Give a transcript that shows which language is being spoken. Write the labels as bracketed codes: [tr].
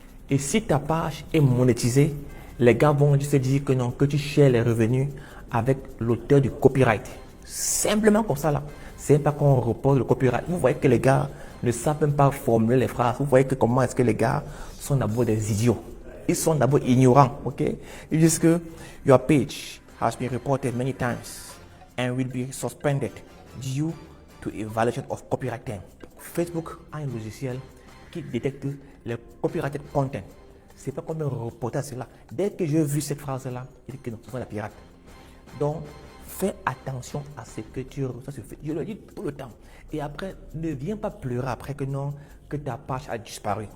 [fr] Et si ta page est monétisée, les gars vont se dire que non, que tu shares les revenus avec l'auteur du copyright. Simplement comme ça là. C'est pas qu'on reporte le copyright. Vous voyez que les gars ne savent même pas formuler les phrases. Vous voyez que comment est-ce que les gars sont d'abord des idiots. ils sont d'abord ignorants, ok? Ils disent que [en] your page has been reported many times and will be suspended due to a violation of copyright term. [fr] Facebook a un logiciel qui détecte les copyrighted content. C'est pas comme un reportage cela. Dès que j'ai vu cette phrase-là, il dit que non, c'est la pirate. Donc, fais attention à ce que tu reçois sur Facebook. Je le dis tout le temps. Et après, ne viens pas pleurer après que non, que ta page a disparu.